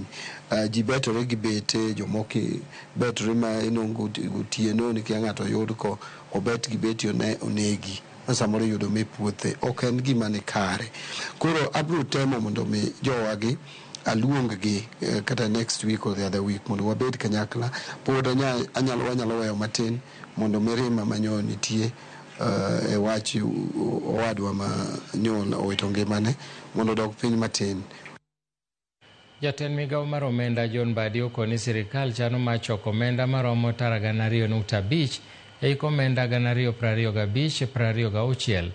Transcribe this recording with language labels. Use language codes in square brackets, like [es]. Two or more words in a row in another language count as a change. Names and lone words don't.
[luo] Ji betore gi bete, jomoko betore ma inongo gotieno ni kia ng'ato yud ko obet gi beti onegi samoro yudo me puothe. Ok en gima ni kare. Koro abro temo mondo mi jowagi aluong gi kata [en] next week or the other week [luo] mondo wabed kanyakla. Pod wanyalo weyo matin mondo mirima manyo nitie e wach owadwa ma nyon owito ngimane mondo dog piny matin. Jatend migawo mar omenda John Mbadi okoni sirikal chano mar choko omenda maromo tara 2.5 e omenda 225-26.